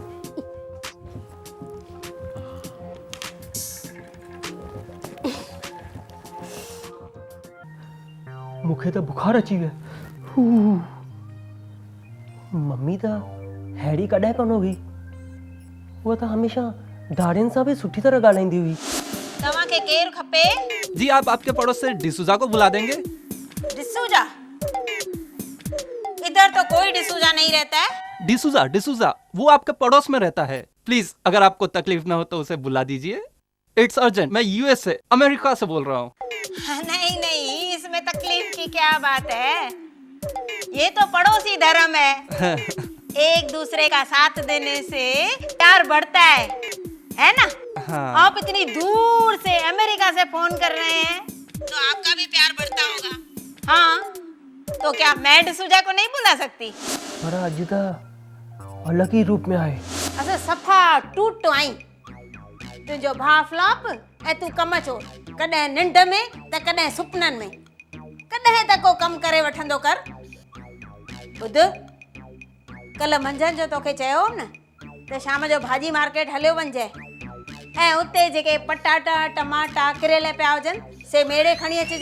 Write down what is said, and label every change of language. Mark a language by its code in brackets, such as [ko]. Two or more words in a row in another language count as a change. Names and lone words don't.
[sd] मूंखे त बुखार अची वियो। मम्मी त हैड़ी कॾहिं कोन हुई, उहा त हमेशह दाड़ियुनि सां बि सुठी तरह ॻाल्हाईंदी हुई। तव्हांखे केरु खपे? [hi] जी आप आपके पड़ोस से डिसूजा को बुला देंगे। डिसूजा? इधर तो कोई डिसूजा नहीं रहता है। डिसूजा वो आपके पड़ोस में रहता है। प्लीज अगर आपको तकलीफ ना हो तो उसे बुला दीजिए। [en] it's urgent, [hi] मैं यूएस से, अमेरिका से बोल रहा हूँ। नहीं नहीं, इसमें तकलीफ की क्या बात है? ये तो पड़ोसी धर्म है। एक दूसरे का साथ देने से प्यार बढ़ता है ना? हाँ। आप इतनी दूर से अमेरिका से फोन कर रहे हैं तो आपका भी प्यार बढ़ता होगा। हाँ, तो क्या मैं डिसूजा को नहीं बुला सकती? [sd] पर अॼु त अलग ही रूप में आहे। असां सफ़ा टूट आई। तुंहिंजो भाउ फ्लॉप ऐं तूं कमचोर, कॾहिं निंड में त कॾहिं सुपननि में। कॾहिं त को कमु करे वठंदो कर। ॿुध, कल्ह मंझंदि जो तोखे चयो न त शाम जो भाॼी मार्केट हलियो वञिजे ऐं उते जेके पटाटा टमाटा किरियल पिया हुजनि से मेड़े खणी अचिजे।